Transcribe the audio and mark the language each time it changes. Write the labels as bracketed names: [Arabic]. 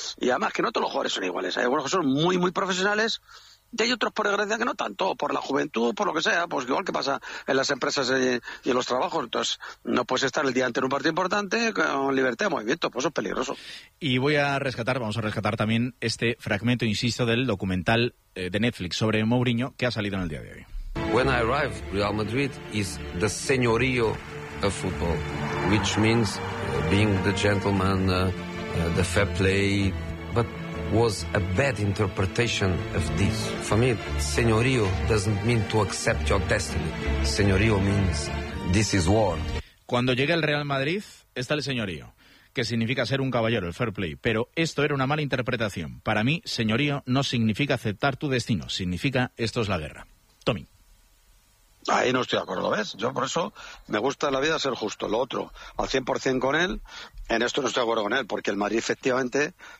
[Spanish] Y además que no todos los jugadores son iguales. Hay algunos que son muy, muy profesionales, y hay otros, por desgracia, que no tanto, por la juventud, por lo que sea, pues igual que pasa en las empresas y en los trabajos. Entonces, no puedes estar el día antes en un partido importante con libertad de movimiento, pues eso es peligroso. Y voy a rescatar, vamos a rescatar también este fragmento, insisto, del documental de Netflix sobre Mourinho, que ha salido en el día de hoy. [English] When I arrive, Real Madrid is the señorío of football, which means being the gentleman, the fair play, but... was a bad interpretation of this. For me, señorío doesn't mean to accept your destiny. Señorío means this is war. [Spanish] Cuando llega el Real Madrid, está el señorío, que significa ser un caballero, el fair play. Pero esto era una mala interpretación. Para mí, señorío no significa aceptar tu destino. Significa esto es la guerra. Tommy. Ahí no estoy de acuerdo, ¿ves? Yo por eso me gusta en la vida ser justo. Lo otro, al 100% con él, en esto no estoy de acuerdo con él, porque el Madrid efectivamente...